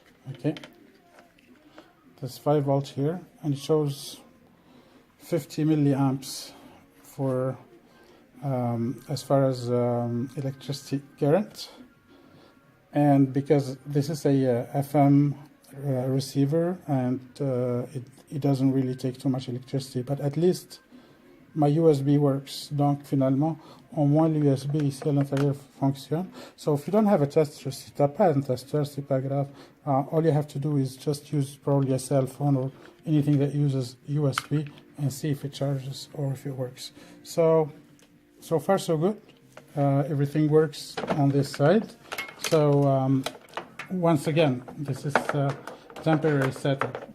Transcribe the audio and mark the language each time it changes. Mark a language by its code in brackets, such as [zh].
[en] Okay, there's 5 volts here, and it shows 50 milliamps for as far as electricity current. And because this is a FM receiver, and it doesn't really take too much electricity, but at least my USB works. [fr] Donc finalement, au moins l'USB ici à l'intérieur fonctionne. [en] So if you don't have a tester, [fr] si t'as pas un tester, c'est pas grave. [en] All you have to do is just use probably a cell phone or anything that uses USB, and see if it charges or if it works. So far so good. Everything works on this side. So once again, this is a temporary setup.